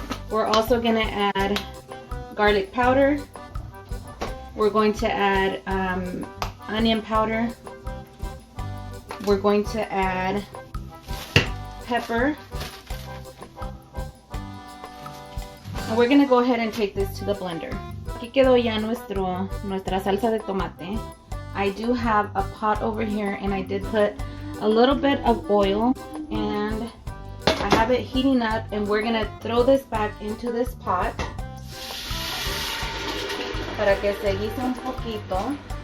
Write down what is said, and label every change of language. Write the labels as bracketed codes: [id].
[en] We're also gonna add garlic powder. We're going to add onion powder. We're going to add pepper. And we're gonna go ahead and take this to the blender. [es] Aquí quedó ya nuestra salsa de tomate. [en] I do have a pot over here, and I did put a little bit of oil, and I have it heating up, and we're gonna throw this back into this pot [es] para que se guise un poquito.